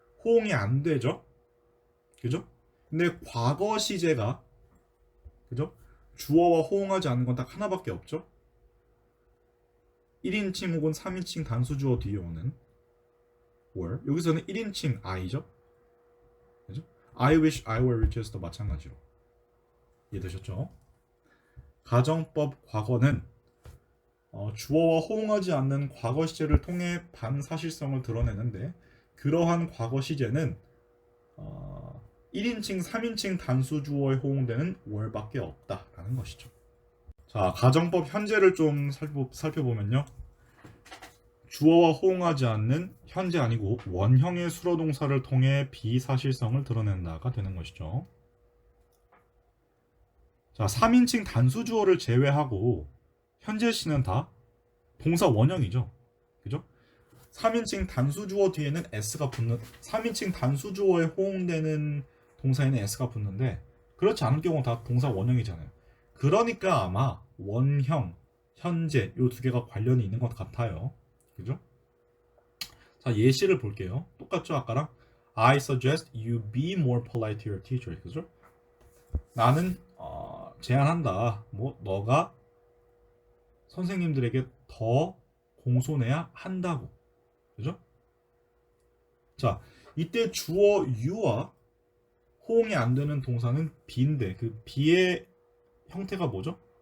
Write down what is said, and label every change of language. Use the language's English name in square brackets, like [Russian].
[Korean] 호응이 안 되죠? 그죠? 근데 과거 시제가 그죠? 주어와 호응하지 않는 건 딱 하나밖에 없죠. 1인칭 혹은 3인칭 단수 주어 뒤에 오는 were. 여기서는 1인칭 I죠. 그죠? [English] I wish I were rich에서도 [Korean] 마찬가지로. 이해되셨죠? 가정법 과거는 주어와 호응하지 않는 과거 시제를 통해 반사실성을 드러내는데 그러한 과거 시제는 1인칭, 3인칭 단수 주어에 호응되는 were밖에 없다라는 것이죠. 자, 가정법 현재를 좀 살펴보면요. 주어와 호응하지 않는 현재 아니고 원형의 수로 동사를 통해 비사실성을 드러낸다가 되는 것이죠. 자, 3인칭 단수 주어를 제외하고 현재 시는 다 동사 원형이죠. 그죠? 3인칭 단수 주어 뒤에는 s가 붙는 3인칭 단수 주어에 호응되는 동사에는 s가 붙는데 그렇지 않은 경우는 다 동사 원형이잖아요. 그러니까 아마 원형, 현재 이 두 개가 관련이 있는 것 같아요. 그죠? 자, 예시를 볼게요. 똑같죠, 아까랑? [English] I suggest you be more polite to your teacher. [Korean] 그죠? 나는 제안한다. 뭐 너가 선생님들에게 더 공손해야 한다고. 그죠? 자, 이때 주어 you와 호응이 안 되는 동사는 be인데 그 be의 형태가 뭐죠?